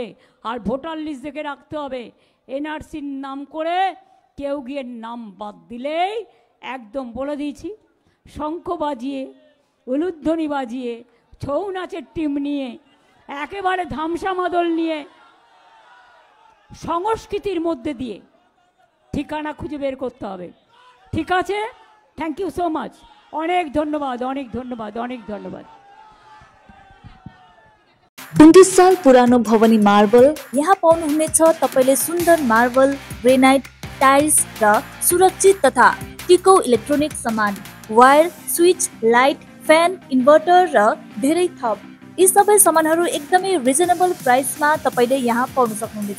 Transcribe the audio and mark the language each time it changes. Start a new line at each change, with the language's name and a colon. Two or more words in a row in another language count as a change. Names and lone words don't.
Bangla: আর ভোটার লিস্ট দেখে রাখতে হবে, এনআরসির নাম করে কেউ গিয়ে নাম বাদ দিলেই একদম বলে দিয়েছি, শঙ্খ বাজিয়ে উলুধ্বনি বাজিয়ে ছৌ নাচের টিম নিয়ে একেবারে ধামসা মাদল নিয়ে সংস্কৃতির মধ্যে দিয়ে ঠিকানা খুঁজে বের করতে হবে। ঠিক আছে,
English: thank you so much,
Bangla: অনেক ধন্যবাদ, অনেক ধন্যবাদ, অনেক ধন্যবাদ।
Nepali: 29 साल पुरानो भवानी मार्बल यहाँ पाउनुहुनेछ तपाईले सुन्दर मार्बल, ग्रेनाइट, टाइल्स र सुरक्षित तथा टिकाउ इलेक्ट्रोनिक सामान, वायर, स्विच, लाइट, फ्यान, इन्भर्टर र धेरै थप। यी सबै सामानहरू एकदमै
English: reasonable price
Nepali: तपाईले यहाँ पाउन सक्नुहुनेछ।